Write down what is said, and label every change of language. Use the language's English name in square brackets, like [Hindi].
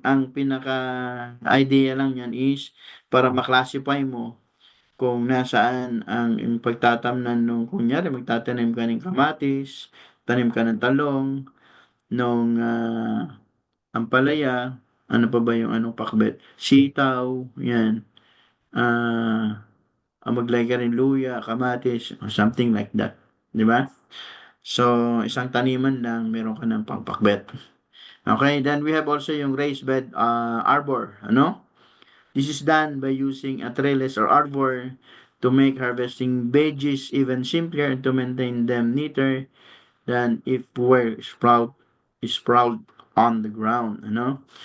[Filipino] Ang pinaka-idea lang niyan is para ma-classify mo kung nasaan ang yung pagtatamnan nung kunyari magtatanim ka ng kamatis, tanim ka ng talong, nung ampalaya, ano pa ba yung anong pakbet? Sitaw, yan. Maglagay ka rin luya, kamatis, or something like that. Di ba? So, isang taniman lang, meron ka ng pangpakbet. [English] Okay, then we have also yung raised bed arbor, ano? This is done by using a trellis or arbor to make harvesting veggies even simpler and to maintain them neater than if were sprout on the ground, ano?